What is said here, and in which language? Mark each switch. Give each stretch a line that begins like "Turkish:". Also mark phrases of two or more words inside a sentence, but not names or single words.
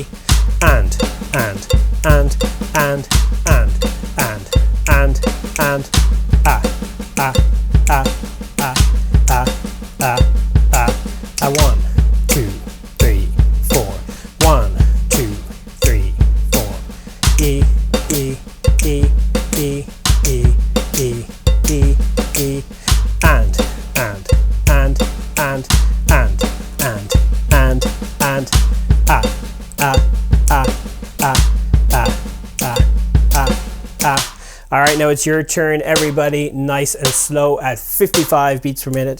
English: And, a 1, 2, 3, 4. 1, 2, 3, 4. E, E, E, E, E, E, E, E. And, All right, now it's your turn, everybody. Nice and slow at 55 beats per minute.